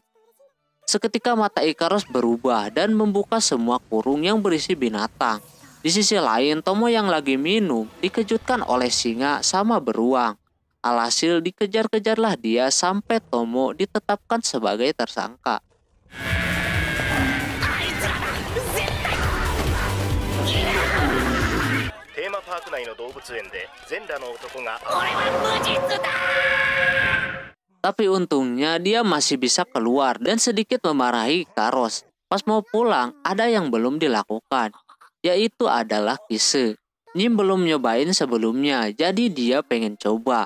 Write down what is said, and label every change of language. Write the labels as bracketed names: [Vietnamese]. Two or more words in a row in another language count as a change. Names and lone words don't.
[Indonesian] Seketika mata Ikaros berubah dan membuka semua kurung yang berisi binatang. Di sisi lain, Tomo yang lagi minum dikejutkan oleh singa sama beruang. Alhasil dikejar-kejarlah dia sampai Tomo ditetapkan sebagai tersangka. [Japanese] テーマパーク内の動物園で全裸の男が [Indonesian] Tapi untungnya dia masih bisa keluar dan sedikit memarahi Ikaros. Pas mau pulang, ada yang belum dilakukan, yaitu adalah kise. Nyim belum nyobain sebelumnya, jadi dia pengen coba.